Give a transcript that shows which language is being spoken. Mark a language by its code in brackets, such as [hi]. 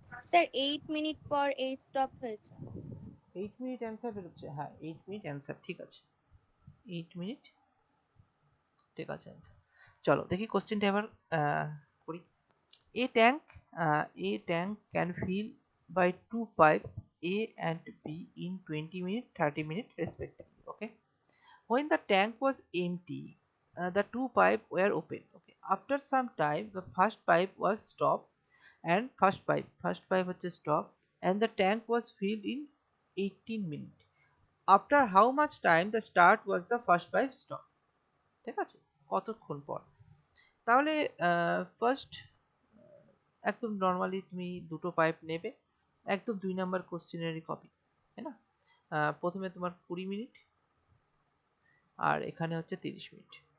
[bn] Sir 8 minute পর এই stop হয়েছে। 8 মিনিট অ্যান্সার বেরোচ্ছে, হ্যাঁ 8 মিনিট অ্যান্সার, ঠিক আছে 8 মিনিট ঠিক আছে অ্যান্সার। চলো দেখি কোশ্চেনটা এবার করি। [en] A tank can fill by two pipes A and B in 20 minutes, 30 minutes respectively. Okay. When the tank was empty, the two pipes were open. Okay. After some time, the first pipe was stopped and first pipe was stopped and the tank was filled in 18 minutes. After how much time the start was the first pipe stopped? [bn] ঠিক আছে, কতক্ষণ পর? তাহলে first একদম normally তুমি দুটো pipe নেবে, একদম 2 নাম্বার কোশ্চেনেরই কপি, তাই না? প্রথমে তোমার 20 মিনিট আর এখানে হচ্ছে 30 মিনিট।